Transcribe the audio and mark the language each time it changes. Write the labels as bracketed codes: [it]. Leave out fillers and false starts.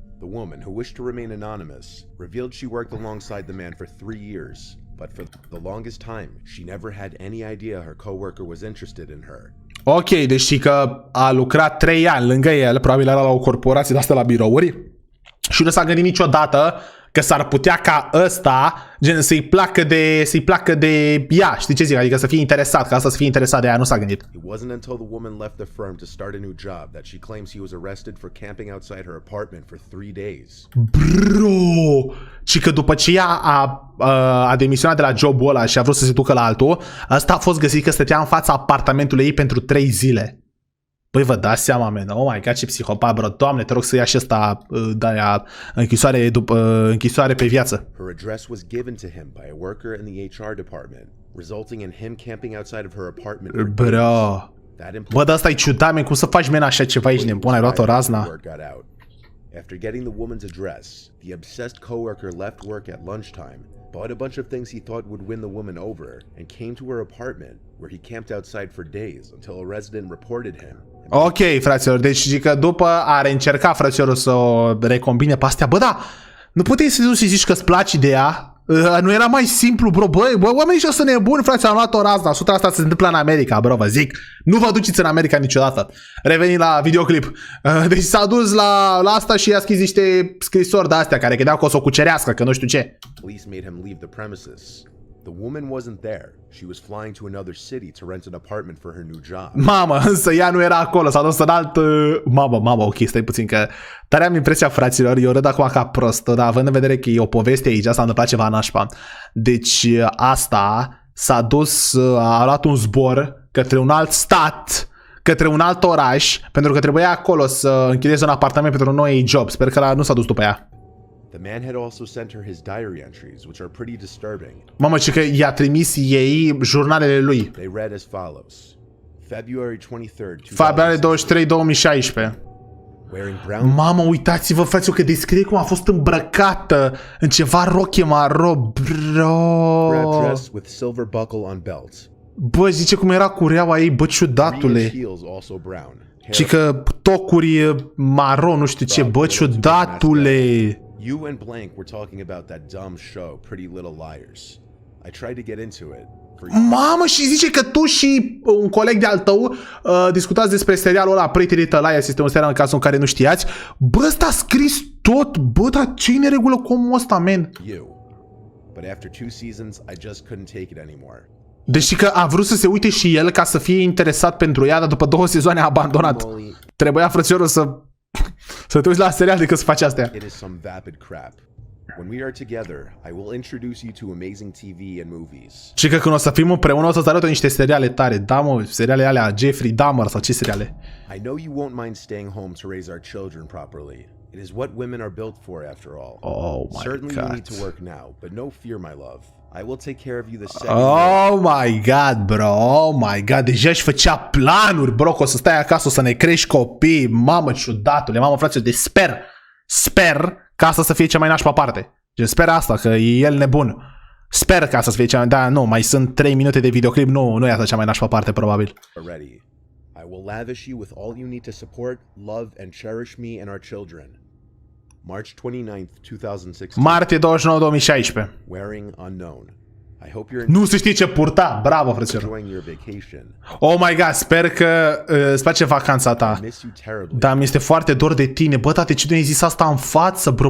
[en] The woman, who wished to remain anonymous, revealed she worked alongside the man for 3 years, but for the longest time, she never had any idea her coworker was interested in her. [ro] Ok, deci că a lucrat 3 ani lângă el, probabil era la o corporație de asta la birouri și nu s-a gândit niciodată că s-ar putea ca ăsta, gen, să-i placă de ea, știi ce zic? Adică să fie interesat, ca asta să fie interesat de ea, nu s-a gândit. [en] It wasn't until the woman left the firm to start a new job that she claims he was arrested for camping outside her apartment for 3 days. Bro! [ro] Și că după ce ea a demisionat de la jobul ăla și a vrut să se ducă la altul, ăsta a fost găsit că stătea în fața apartamentului ei pentru 3 zile. Băi, vă dați seama, man, [en] oh my god, [ro] ce psihopat, bro, Doamne, te rog să ia și ăsta de-aia închisoare pe viață. [en] Her address was given to him by a worker in the HR department, resulting in him camping outside of her apartment for days. Bro. [ro] Bă, dar asta e ciudat, man, cum să faci, man, așa ceva, ești nebun, ai luat o razna. [en] After getting the woman's address, the obsessed coworker left work at lunchtime, bought a bunch of things he thought would win the woman over, and came to her apartment, where he camped outside for days until a resident reported him. [ro] Ok, fraților, deci că după are încercat fraților să o recombine pe astea, bă, da, nu puteai să duci și zici că-ți place de ea? Nu era mai simplu, bro, bă, oamenii ăștia sunt nebuni, frate, am luat o razna, 100% asta se întâmplă în America, bro, vă zic, nu vă duceți în America niciodată. Revenim la videoclip. Deci s-a dus la asta și i-a scris niște scrisori de astea care credeau că o să o cucerească, că nu știu ce. [en] Police made him leave the premises. The woman wasn't there. She was flying to another city to rent an apartment for her new job. [ro] Mamă, însă ea nu era acolo, s-a dus în alt... Mamă, ok, stai puțin că... Tare am impresia, fraților, eu râd acum ca prost, dar având în vedere că e o poveste aici, s-a întâmplat ceva nașpa. Deci asta s-a dus, a luat un zbor către un alt stat, către un alt oraș, pentru că trebuia acolo să închirieze un apartament pentru un nou job. Sper că nu s-a dus după ea. [en] The man had also sent her his diary entries, which are pretty disturbing. [ro] Mamă, ce că i-a trimis ei jurnalele lui. [en] They read as follows. February 23rd, [ro] Februarie 23, 2016. [en] Wearing brown... [ro] Mamă, uitați-vă, fraților, că descrie cum a fost îmbrăcată în ceva rochie maro, bro. [en] dress with silver buckle on belt. [ro] Bă, zice cum era cureaua ei, bă, ciudatule. Și că tocuri maro, nu știu ce, bă, ciudatule. [en] You and blank were talking about that dumb show, Pretty Little Liars. I tried to get into it. [ro] Mamă, și zice că tu și un coleg de-al tău discutați despre serialul ăla Pretty Little Liars, este un serial în cazul în care nu știați. Bă, ăsta a scris tot, bă, dar ce-i neregulă cu omul ăsta, man? [en] But after 2 seasons, I just couldn't take it anymore. [ro] Deci că a vrut să se uite și el ca să fie interesat pentru ea, dar după 2 sezoane a abandonat. Trebuia, frățiorul, să te uiți la serial decât să faci astea. [en] It is some vapid crap. When we are together, I will introduce you to amazing TV and movies. [ro] Și că când o să fim împreună o să-ți arăt niște seriale tare. Da, mă, seriale alea Jeffrey Dahmer sau ce seriale? [en] I know you won't mind staying home to raise our children properly. It is what women are built for, after all. Oh my Certainly God. you need to work now, but no fear, my love. I will take care of you the second. Oh my God, bro. Oh my God. [ro] Deja își făcea planuri, bro, că o să stai acasă, o să ne crești copii. Mamă, ciudatule. Mamă, frate, de sper ca asta să fie cea mai nașpa parte. Deci sper asta, că e el nebun. Sper ca asta să fie cea mai... Da, nu, mai sunt 3 minute de videoclip. Nu e asta cea mai nașpa parte, probabil. [en] Already. I will lavish you with all you need to support, love, and cherish me and our children. March 29th, 2016. Martie 29, 2016. Wearing unknown. I hope you're [ro] Nu se știe ce purta. Bravo, frăților. [en] enjoying your vacation. Oh my God, [ro] sper că îți place vacanța ta. [en] I miss you terribly. [ro] Da, mi-este foarte dor de tine. Bă, tate, ce nu ai zis asta în față, bro?